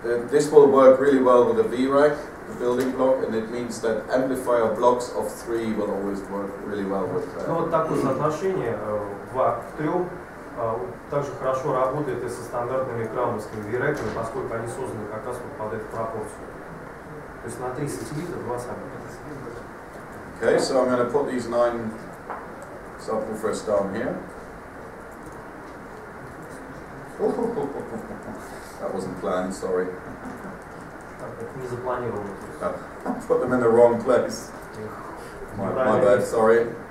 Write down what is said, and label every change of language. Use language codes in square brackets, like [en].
[en] This will work really well with a V-rack, the building block, and it means that amplifier blocks of 3 will always work really well with. [ru] Ну вот такое соотношение 2 к 3 также хорошо работает и со стандартными крауновскими V-рэками, поскольку они созданы как раз вот под эту пропорцию. То есть на 3 сателлита 2 сабвуфера. [en] Okay, so I'm going to put these 9 subwoofers down here. That wasn't planned, sorry. [ru] Не запланировано. [en] Put them in the wrong place. My bad, sorry.